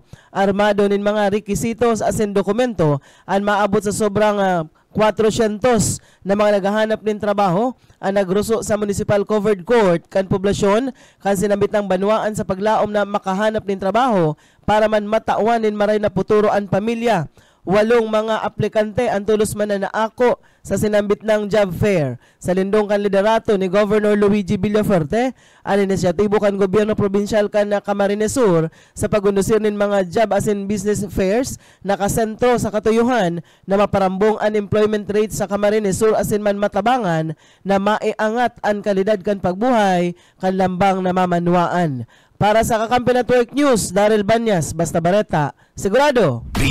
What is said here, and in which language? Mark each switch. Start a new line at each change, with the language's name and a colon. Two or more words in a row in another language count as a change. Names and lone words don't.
Bikol: Armado nin mga rekisitos asin dokumento ang maabot sa sobrang 400 na mga naghahanap ng trabaho ang nagruso sa Municipal Covered Court kan poblasyon kan sinambit ng banwaan sa paglaom na makahanap ng trabaho para man matauanin maray na puturo ang pamilya. 8 mga aplikante ang tulos man na naako sa sinambit ng job fair. Sa lindong kan liderato ni Governor Luigi Villafuerte, ang inisyatibo kan gobyerno probinsyal kan Camarines Sur sa pagundusir nin mga
English: job as in business fairs
Bikol: nakasentro sa katuyuhan na maparambong ang
English: employment rate
Bikol: sa Camarines Sur as in man matabangan na maiangat ang kalidad kan pagbuhay kan lambang na mamanwaan. Para sa Kakampi Network News, Daryl Banyas, Basta Bareta, sigurado.